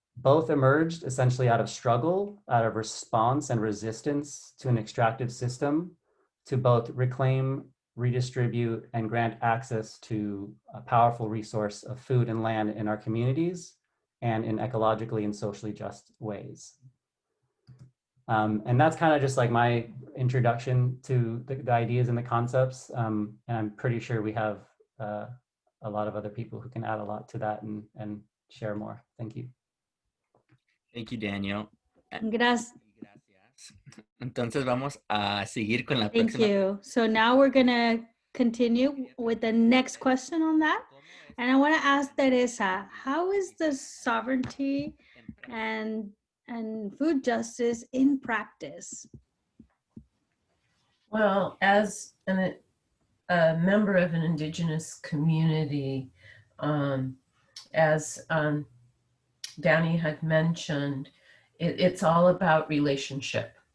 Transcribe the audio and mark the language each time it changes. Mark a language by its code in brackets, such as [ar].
[en] Both emerged essentially out of struggle, out of response and resistance to an extractive system to both reclaim, redistribute, and grant access to a powerful resource of food and land in our communities and in ecologically and socially just ways. And that's kind of just like my introduction to the ideas and the concepts. And I'm pretty sure we have a lot of other people who can add a lot to that and share more. Thank you. Thank you, Daniel. [es] Gracias. Entonces vamos a seguir con la [en] Thank [es] próxima. [en] you. So now we're going to continue with the next question on that. And I want to ask Teresa, how is the sovereignty and food justice in practice? Well, as a member of an Indigenous community, as Danny had mentioned, it's all about relationship.